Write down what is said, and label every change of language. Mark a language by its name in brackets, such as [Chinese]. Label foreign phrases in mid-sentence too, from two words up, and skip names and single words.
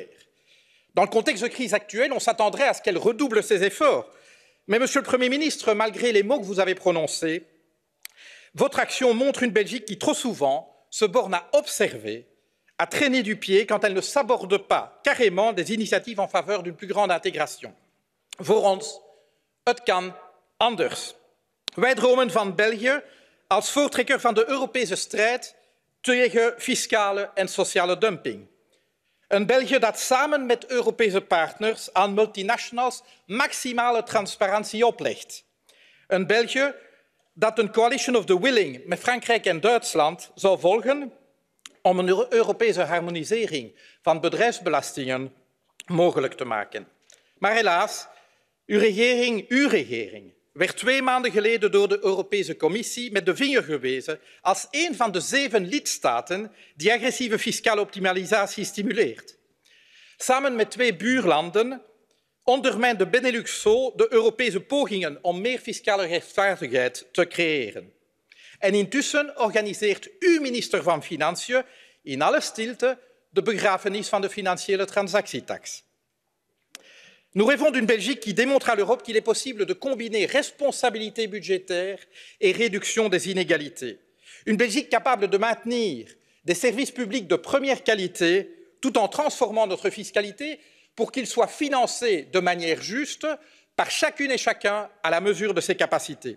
[French] Dans le contexte de crise actuelle, on s'attendrait à ce qu'elle redouble ses efforts. Mais, Monsieur le Premier ministre, malgré les mots que vous avez prononcés, votre action montre une Belgique qui, trop souvent, se borne à observer, à traîner du pied quand elle ne s'aborde pas carrément des initiatives en faveur d'une plus grande intégration. [Dutch] Voor ons, het kan anders. Wij dromen van België als voortrekker van de Europese strijd tegen fiscale en sociale dumping. Een België dat samen met Europese partners aan multinationals maximale transparantie oplegt. Een België dat een [English] coalition of the willing [Dutch] met Frankrijk en Duitsland zou volgen om een Europese harmonisering van bedrijfsbelastingen mogelijk te maken. Maar helaas, uw regering werd 2 maanden geleden door de Europese Commissie met de vinger gewezen als een van de 7 lidstaten die agressieve fiscale optimalisatie stimuleert. Samen met 2 buurlanden ondermijnt de Benelux zo de Europese pogingen om meer fiscale rechtvaardigheid te creëren. En intussen organiseert uw minister van Financiën in alle stilte de begrafenis van de financiële transactietax. [French] Nous rêvons d'une Belgique qui démontre à l'Europe qu'il est possible de combiner responsabilité budgétaire et réduction des inégalités. Une Belgique capable de maintenir des services publics de première qualité tout en transformant notre fiscalité pour qu'il soit financé de manière juste par chacune et chacun à la mesure de ses capacités.